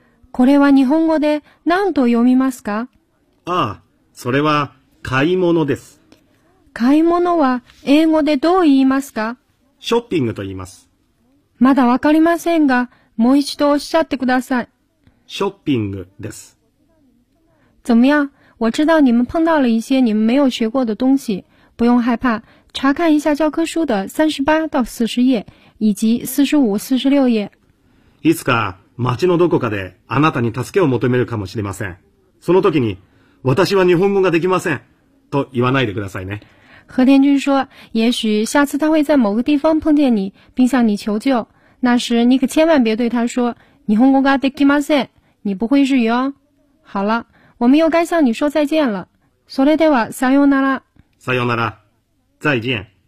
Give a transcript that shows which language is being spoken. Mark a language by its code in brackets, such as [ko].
[ja] これは日本語で何と読みますか？ああ、それは買い物です。買い物は英語でどう言いますか？ショッピングと言います。まだわかりませんが、もう一度おっしゃってください。ショッピングです。 [zh] 怎么样？我知道你们碰到了一些你们没有学过的东西，不用害怕，查看一下教科书的38到40页以及45、46页。 [ja] いつか街のどこかであなたに助けを求めるかもしれません。その時に私は日本語ができませんと言わないでくださいね。 [zh] 和田君说，也许下次他会在某个地方碰见你，并向你求救。那时你可千万别对他说 [ja] 日本語ができません。 [zh] 你不会日语哦。好了。我们又该向你说再见了。 [ja] それでは、さようなら。さようなら。 [zh] 再见。